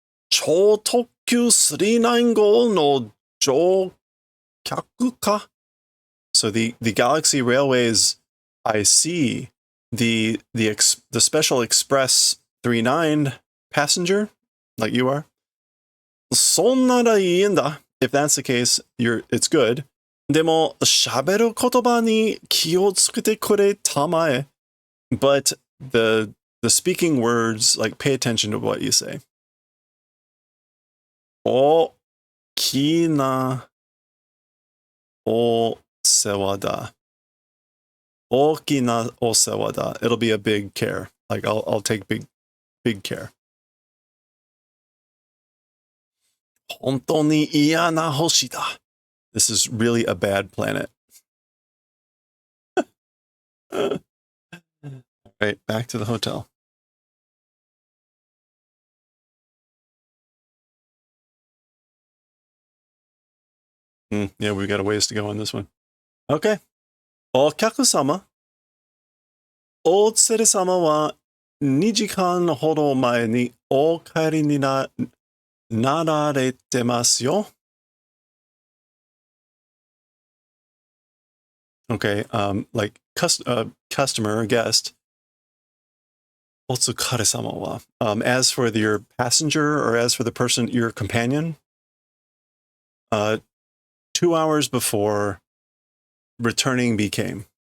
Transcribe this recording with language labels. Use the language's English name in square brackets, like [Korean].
[Japanese] 超特急39号の乗客か? [English] So the Galaxy Railways, I see the Special Express 39 passenger, like you are. [Japanese] そんならいいんだ. [English] If that's the case, it's good. [Japanese] でも喋る言葉に気をつけてくれたまえ. [English] But the speaking words, like pay attention to what you say. [Japanese] 大きなお世話だ. 大きなお世話だ. [English] It'll be a big care. Like I'll take big care. 本当に嫌な星だ. This is really a bad planet. All right, back to the hotel. Yeah, we've got a ways to go on this one. Okay. [Japanese] お客様、お連れ様は2時間ほど前にお帰りになられてますよ。 [English] Okay, like customer or guest. [Japanese] お疲れ様は. [English] As for your passenger or as for the person, your companion, 2 hours before returning became.